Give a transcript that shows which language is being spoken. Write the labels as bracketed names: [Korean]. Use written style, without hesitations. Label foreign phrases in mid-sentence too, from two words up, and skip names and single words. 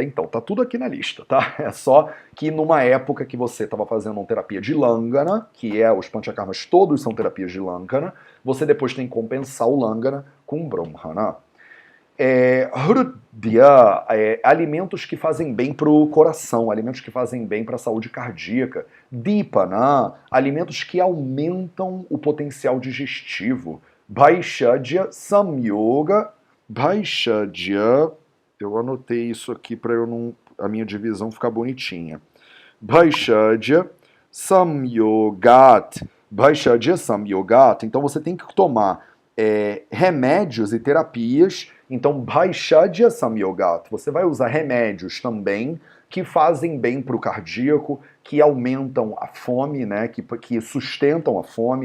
[Portuguese] Então, tá tudo aqui na lista, tá? É só que numa época que você estava fazendo uma terapia de Langana, que os Panchakarmas todos são terapias de Langana, você depois tem que compensar o Langana com Brahmana. Hrudya, alimentos que fazem bem para o coração, alimentos que fazem bem para a saúde cardíaca. Dipana, alimentos que aumentam o potencial digestivo. [Sanskrit] भैषज्य संयोग. [Portuguese] Bhaishadya, eu anotei isso aqui para a minha divisão ficar bonitinha. [Sanskrit] भैषज्य संयोगात्. भैषज्य संयोगात्. [Portuguese] Então você tem que tomar remédios e terapias. Então, [Sanskrit] भैषज्य संयोगात्, [Portuguese] você vai usar remédios também que fazem bem para o cardíaco, que aumentam a fome, né, que sustentam a fome.